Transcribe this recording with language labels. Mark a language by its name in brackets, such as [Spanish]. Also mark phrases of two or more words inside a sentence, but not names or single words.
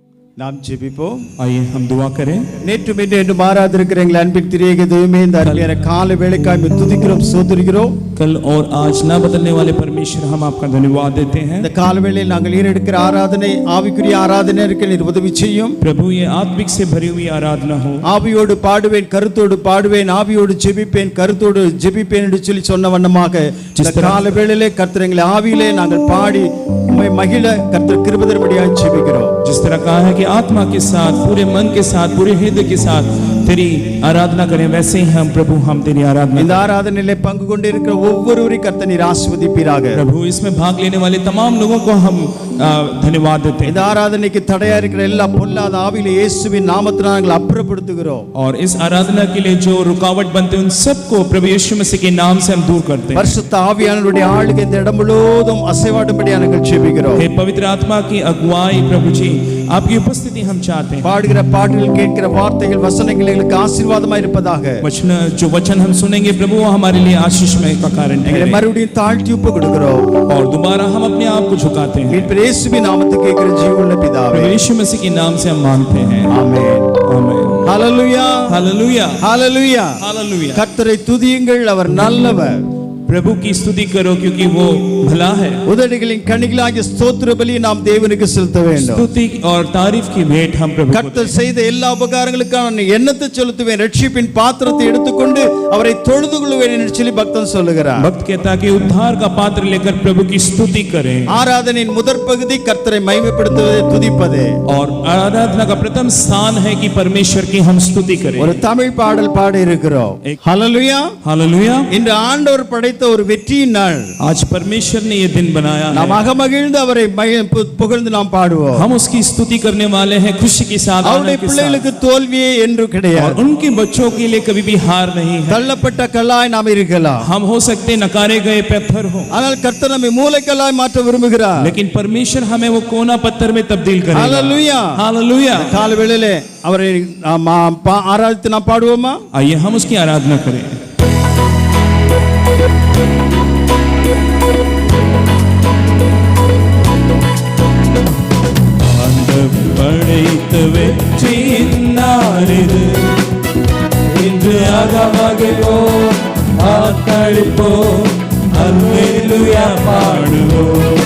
[Tamil] நாம் ஜெபிப்போம். [Hindi] आइए हम दुआ करें। [Tamil] நேற்று இன்று மாறாதிருக்கிற எங்கள் அன்பின் திரியேக தெய்வமே, இந்த அருமையான காலை வேளைக்காய் துதிக்கிறோம், ஸ்தோத்திரிக்கிறோம். [Hindi] कल और आज ना बदलने वाले परमेश्वर, हम आपका धन्यवाद देते हैं। [Tamil] இந்த காலை வேளையில் நாங்கள் ஏறெடுக்கிற ஆராதனை ஆவிக்குரிய ஆராதனை இருக்க நீர் உதவி செய்யும் [Hindi] प्रभु। ये आत्मिक से भरी हुई आराधना हो। [Tamil] ஆவியோடு பாடுவேன், கருத்தோடு பாடுவேன், ஆவியோடு ஜெபிப்பேன், கருத்தோடு ஜெபிப்பேன் என்று சொல்லி சொன்ன வண்ணமாக இந்த காலை வேளையிலே கர்த்தர் எங்களை ஆவியிலே நாங்கள் பாடி உம்மை மகிழ கர்த்தர் கிருபை தரும்படியாக ஜெபிக்கிறோம்। [Hindi] जिस तरह कहा है कि आत्मा के साथ, पूरे मन के साथ, पूरे हृदय के साथ तेरी आराधना करें, वैसे ही हम प्रभु हम तेरी आराधना [Tamil] இந்த ஆராதனையிலே பங்கு கொண்டிருக்கிற ஒவ்வொருவரையும் கர்த்தர் நீர் ஆசீர்வதிப்பீராக। [Hindi] प्रभु इसमें भाग लेने वाले तमाम लोगों को हम धन्यवाद देते हैं। [Tamil] இந்த ஆராதனைக்கு தடையா இருக்கிற எல்லா பொல்லாத ஆவியிலே இயேசுவின் நாமத்தினால் நாங்கள் அப்புறப்படுத்துகிறோம்। [Hindi] और इस आराधना के लिए जो रुकावट बनते हैं उन सबको प्रभु यीशु मसीह के नाम से हम दूर करते हैं। [Tamil] பரிசுத்த ஆவியானவருடைய ஆளுகை இந்த இடம் முழுவதும் அசைவாடும்படியாக நாங்கள் ஜெபிக்கிறோம்। [Hindi] हे पवित्र आत्मा की अगुवाई प्रभु जी, आपकी उपस्थिति हम चाहते हैं। [Tamil] பாடுகிற பாடல்கள், கேட்கிற வார்த்தைகள், வசனங்கள் எங்களுக்கு ஆசீர்வாதமாய் இருப்பதாக। [Hindi] जो वचन हम सुनेंगे प्रभु, वो हमारे लिए आशीषमय का कारण [Tamil] எங்களை [Hindi] है। [Tamil] மறுபடியும் தாழ்த்தி ஒப்பு கொடுக்கிறோம் [Hindi] और दोबारा हम अपने आप को झुकाते हैं। [Tamil] மீட்பர் இயேசுவின் நாமத்துக்கு கேட்கிற ஜீவனுள்ள பிதாவே, [Hindi] प्रभु यीशु मसीह के नाम से हम मांगते हैं। [Tamil] ஆமென் [Hindi] आमीन। [Tamil] ஹalleluya [Hindi] हालेलुया [Tamil] ஹalleluya [Hindi] हालेलुया। [Tamil] கர்த்தரை துதியுங்கள், அவர் நல்லவர்। [Hindi] प्रभु की स्तुति करो क्योंकि वो भला है। [Tamil] உதடுகளின் கனிகளாகிய ஸ்தோத்திர பலியை நாம் தேவனுக்கு செலுத்த வேண்டும்। [Hindi] स्तुति और तारीफ की भेंट हम प्रभु को [Tamil] கர்த்தர் செய்த எல்லா உபகாரங்களுக்காக நான் எண்ணத்தை செலுத்துவேன், ரட்சிப்பின் பாத்திரத்தை எடுத்துக்கொண்டு அவரை தொழுது கொள்வேன் என்று சொல்லி பக்தன் சொல்லுகிறார்। [Hindi] भक्त कहता कि उद्धार का पात्र लेकर प्रभु की स्तुति करें। [Tamil] ஆராதனையின் முதற் பகுதி கர்த்தரை மகிமைப்படுத்துவதை துதிப்பதே। [Hindi] और आराधना का प्रथम स्थान है कि परमेश्वर की हम स्तुति करें। [Tamil] ஒரு தமிழ் பாடல் பாடி இருக்கிறோம்। ஹalleluya [Hindi] हालेलुया। [Tamil] இன்று ஆண்டவர் படைத்த ஒரு வெற்றியின் நாள்। [Hindi] आज परमेश्वर ने ये दिन बनाया है। [Tamil] நாம் அகமகிழ்ந்து அவரை புகழ்ந்து நாம் பாடுவோம்। [Hindi] हम उसकी स्तुति करने वाले हैं खुशी के साथ। [Tamil] அவருடைய பிள்ளைகளுக்கு தோல்வியே என்று கிடையாது। [Hindi] और उनके बच्चों के लिए कभी भी हार नहीं है। [Tamil] தள்ளப்பட்ட கல்லாய் நாம் இருக்கலாம், [Hindi] हम हो सकते नकारे गए पत्थर हो, [Tamil] ஆனால் கர்த்தர் நம்மை மூலைக்கல்லாய் மாற்ற விரும்புகிறார்। [Hindi] लेकिन परमेश्वर हमें वो कोना पत्थर में तब्दील करेगा। [Tamil] ஹalleluya [Hindi] हालेलुया। [Tamil] கால வேளையிலே அவரை ஆராதித்து நாம் பாடுவோமா? [Hindi] आइए हम उसकी आराधना करें। [Tamil] படைத்த வெற்றியின் நாளிது, இன்று அகமகிழ்வோம், ஆர்ப்பரிப்போம், அல்லேலூயா பாடுவோம்।